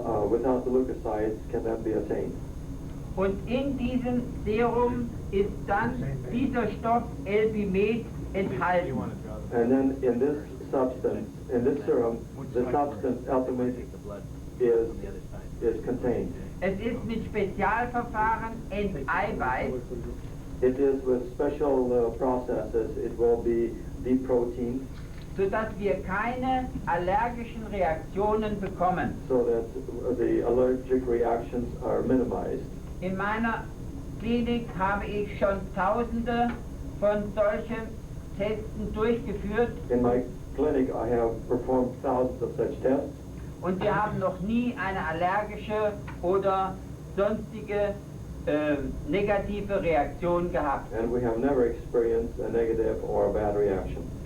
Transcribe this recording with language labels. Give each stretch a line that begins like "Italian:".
English: without the leukocytes can then be attained.
German: Und in diesem Serum ist dann dieser Stoff Elpimet enthalten.
English: And then in this substance, in this serum, the substance Eltimate is contained.
German: Es ist mit Spezialverfahren enteiweißt,
English: It is with special processes, it will be deproteined
German: sodass wir keine allergischen Reaktionen bekommen.
English: so that the allergic reactions are minimized.
German: In meiner Klinik habe ich schon Tausende von solchen Testen durchgeführt
English: In my clinic, I have performed thousands of such tests,
German: und wir haben noch nie eine allergische oder sonstige negative Reaktion gehabt.
English: and we have never experienced a negative or a bad reaction.